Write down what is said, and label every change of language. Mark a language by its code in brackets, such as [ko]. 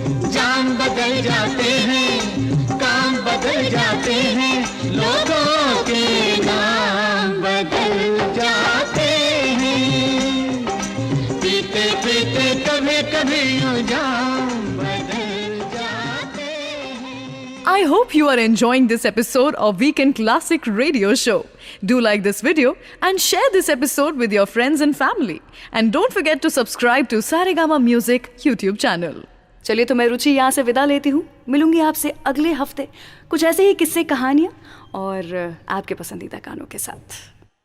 [hi] जाम बदल जाते हैं, काम बदल जाते हैं, लोगों के नाम बदल जाते हैं। पीते पीते कभी कभी यूं जाम बदल जाते हैं। [en] I hope you are enjoying this episode of Weekend Classic Radio Show. Do like this video and share this episode with your friends and family. And don't forget to subscribe to Saregama Music YouTube channel. [hi] चलिए तो मैं रुचि यहाँ से विदा लेती हूँ। मिलूंगी आपसे अगले हफ्ते कुछ ऐसे ही किस्से, कहानियाँ और आपके पसंदीदा गानों के साथ।